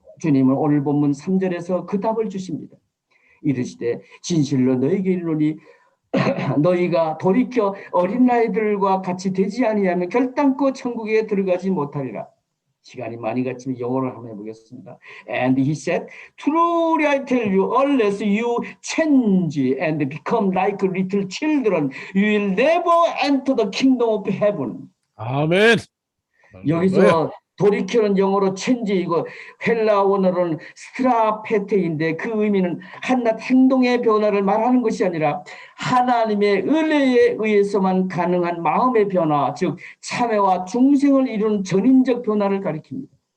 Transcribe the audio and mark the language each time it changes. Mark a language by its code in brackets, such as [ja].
[ko] 주님은 오늘 본문 3절에서 그 답을 주십니다. 이르시되 진실로 너에게 이르노니 너희가 돌이켜 어린아이들과 같이 되지 아니하면 결단코 천국에 들어가지 못하리라. 시간이 많이 갔지만 영어를 한번 해보겠습니다. [en] And he said, truly I tell you, unless you change and become like little children, you will never enter the kingdom of heaven. [ko] 아멘. 여기서 돌이켜는 영어로 change이고 헬라 원어로는 스트라페테인데 그 의미는 한낱 행동의 변화를 말하는 것이 아니라 하나님의 은혜에 의해서만 가능한 마음의 변화, 즉 참회와 중생을 이루는 전인적 변화를 가리킵니다.